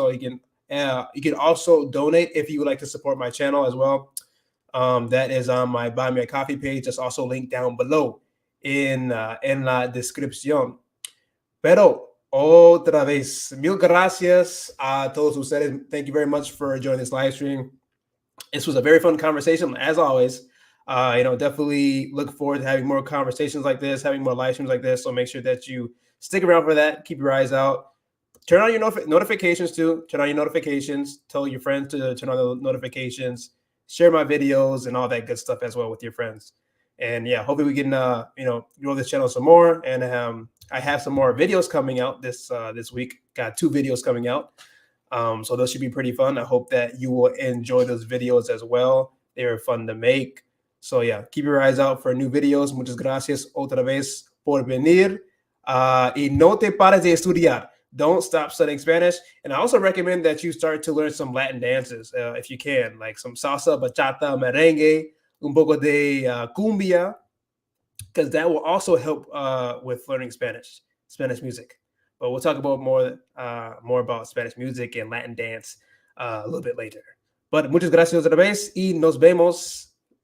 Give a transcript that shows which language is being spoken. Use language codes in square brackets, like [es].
[en] So you can also donate if you would like to support my channel as well. That is on my Buy Me a Coffee page. That's also linked down below [es] en la descripción. Pero otra vez, mil gracias a todos ustedes. [en] Thank you very much for joining this live stream. This was a very fun conversation, as always. Definitely look forward to having more conversations like this, having more live streams like this. So make sure that you stick around for that. Keep your eyes out. Turn on your notifications too. Turn on your notifications. Tell your friends to turn on the notifications. Share my videos and all that good stuff as well with your friends. And yeah, hopefully we can grow this channel some more. And I have some more videos coming out this week. Got 2 videos coming out. So those should be pretty fun. I hope that you will enjoy those videos as well. They are fun to make. So yeah, keep your eyes out for new videos. [es] Muchas gracias otra vez por venir. Y no te pares de estudiar. [en] Don't stop studying Spanish. And I also recommend that you start to learn some Latin dances if you can, like some salsa, bachata, merengue, [es] un poco de cumbia, [en] because that will also help with learning Spanish music. But we'll talk about more about Spanish music and Latin dance a little bit later. [es] But muchas gracias otra vez y nos vemos.